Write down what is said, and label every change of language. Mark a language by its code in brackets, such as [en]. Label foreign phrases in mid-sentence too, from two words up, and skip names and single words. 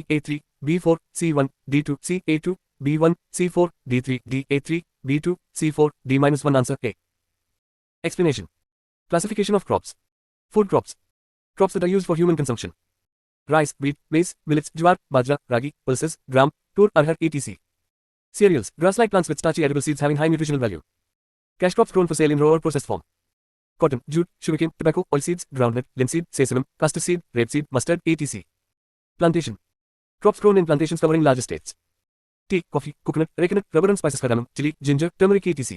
[en] A3, B4, C1, D2, C. A2, B1, C4, D3, D. A3, B2, C4, D-1 answer, A. Explanation. Classification of crops. Food crops. Crops that are used for human consumption. Rice, wheat, maize, millets, jowar, bajra, ragi, pulses, gram, tur, arhar, etc. Cereals, grass-like plants with starchy edible seeds having high nutritional value. Cash crops grown for sale in raw or processed form. Cotton, jute, sugarcane, tobacco, oilseeds, groundnut, linseed, sesame, castor seed, rapeseed, mustard, etc. Plantation. Crops grown in plantations covering large estates. Tea, coffee, coconut, arecanut, rubber and spices, cardamom, chili, ginger, turmeric, etc.